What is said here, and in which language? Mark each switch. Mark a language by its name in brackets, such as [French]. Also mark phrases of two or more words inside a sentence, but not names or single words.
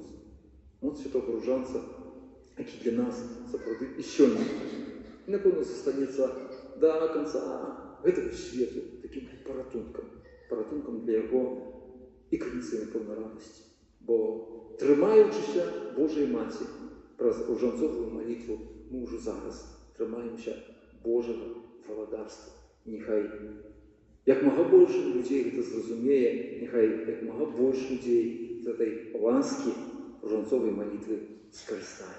[Belarusian] Моц святого ружанца, які для нас сапраўды і сёння. І, напэўна, застанецца да канца гэтага свету такім паратункам для яго і крыніцай, напэўна, радасці. [Ukrainian] Бо тримаючися Божої Маці, про ружанцову молитву, ми вже зараз тримаємося Божого володарства. Нехай як мага більше людей це зрозуміє, нехай як мага більше людей з цієї ласки ружанцової молитви скользне.